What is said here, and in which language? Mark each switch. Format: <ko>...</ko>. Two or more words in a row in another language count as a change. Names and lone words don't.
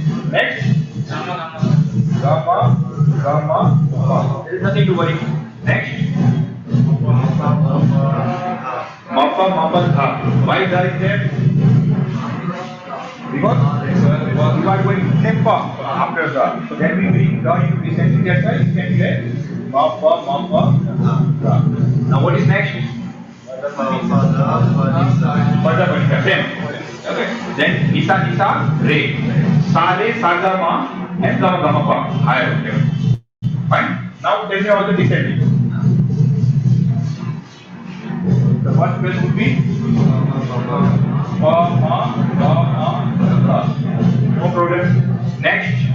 <en>Next gama gama pa there is nothing to worry next mapa mapa dha why dha is there because you are going to tempa after the so then we bring the into descending that's why you can play mapa mapa dha now what is next pada panisa same okay then nisa nisa re sa re sa ga ma and gama gama pa higher octave fine now tell me about the descending the first phrase would be pa ma ga ma dha no problem next</en>